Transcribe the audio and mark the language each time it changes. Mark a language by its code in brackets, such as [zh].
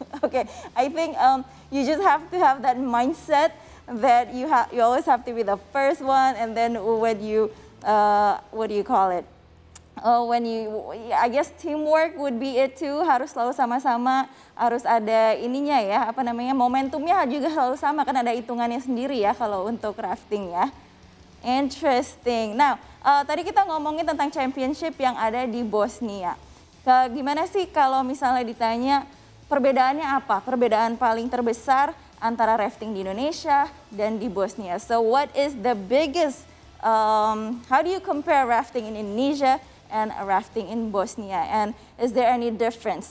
[en] Okay, I think you just have to have that mindset that you always have to be the first one, and then when you what do you call it? When you, I guess teamwork would be it too. [id] Harus selalu sama-sama, harus ada ininya ya, apa namanya, momentumnya juga selalu sama kan ada hitungannya sendiri ya kalau untuk rafting ya. [en] Interesting. [id] Nah, tadi kita ngomongin tentang championship yang ada di Bosnia. Gimana sih kalau misalnya ditanya perbedaannya apa? Perbedaan paling terbesar antara rafting di Indonesia dan di Bosnia. [en] So what is the biggest, how do you compare rafting in Indonesia and rafting in Bosnia? And is there any difference?